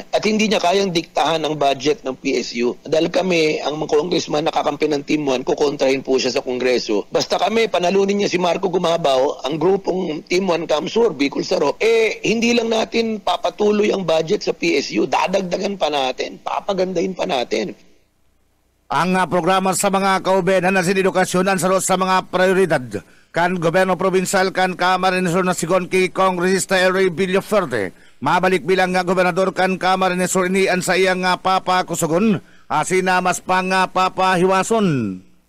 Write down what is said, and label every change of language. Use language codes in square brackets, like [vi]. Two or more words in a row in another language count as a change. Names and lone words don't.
[tl] At hindi niya kayang diktahan ang budget ng PSU. Dahil kami, ang mga congressman nakakampi ng Team 1, kukontrahin po siya sa Kongreso. Basta kami, panalunin niya si Marco Gumabaw, ang grupong Team 1 Kamsur, Bicol Saro, hindi lang natin papatuloy ang budget sa PSU, dadagdagan pa natin, papagandahin pa natin. [bik] Ang programa sa mga kaubenan na sinedukasyon ang sarot sa mga prioridad kan gobyerno provincial kan Camarines Sur na sigon kay Kongresista Eri Villaferte. Mabalik bilang gobernador kan Camarines Sur inian sa iyang papa kusugon asina mas pang papahiwason.